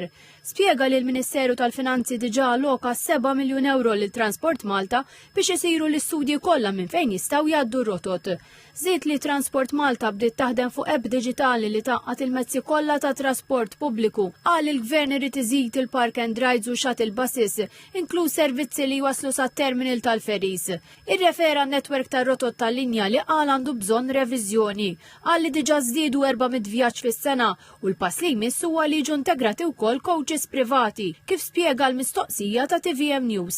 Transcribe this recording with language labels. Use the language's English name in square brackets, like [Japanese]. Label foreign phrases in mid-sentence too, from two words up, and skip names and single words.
[Maltese] Spjega li l-Ministeru tal-Finanzi diġà alloka 7 miljun euro lil Transport Malta biex isiru l-istudji kollha minn fejn jistgħu jgħaddu r-rotot. Żied li Transport Malta bdiet taħdem fuq app diġitali li taqqat il-mezzi kollha ta' trasport pubbliku. Qal il-Gvern irid iżid il- [English] park and rides [Maltese] u [English] shuttle buses, [Maltese] inkluż servizzi li waslu sat-terminal tal-ferries. Irrefera n-netwerk tar-rotot tal-linja li qal għandu bżonn reviżjoni. Qal li diġà żdiedu 400 vjaġġ fis-sena u l-pass li jmiss huwa li jiġu integrati wkoll coaches privati, kif spjega l-mistoqsija ta' TVM News.